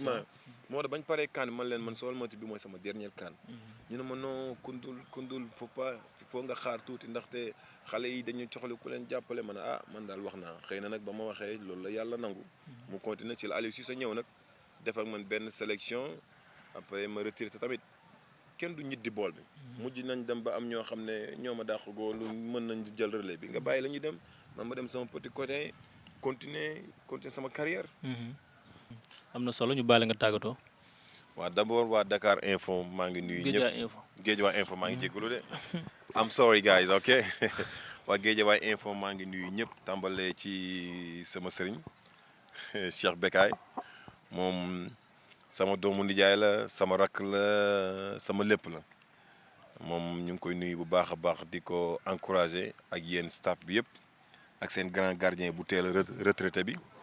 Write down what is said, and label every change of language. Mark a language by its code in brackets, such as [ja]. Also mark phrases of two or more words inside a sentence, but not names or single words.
[wo] moo tax bañ paree CAN man leen man soo mati bi mooy sama dernière CAN ñu ne ma non kundul faut nga xaar tuuti ndaxte xale yi dañu soxla ku leen jàppale man man daal wax naa xëy na nag ba ma waxee loolu la yàlla nangu mu continuer ci la Aliou Cissé ñëw nag def ak man benn sélection après ma retraité tamit kenn du ñit di bool bi mujj nañ dem ba am ñoo xam ne ñoo ma dàq góolu mën nañ jël relais bi nga bàyyi la ñuy dem man ma dem sama [fr] petit côté continuer [wo] sama carrière am na solo ñu bàyyi la nga tàggatoo. waaw d'abord waa Dakar Info maa ngi nuyu ñëpp Guédiawaye Info maa ngi jégalu de [en] I'm sorry guys ok [wo] waa Guédiawaye Info maa ngi nuyu ñëpp tàmbalee ci sama sëriñ Cheikh Bekay moom sama doomu nijaay la sama rakk la sama lépp la moom ñu ngi koy nuyu bu baax a baax di ko encourager ak yéen staff bi yëpp ak seen [fr] grand gardien [wo] bu teel a retraité bi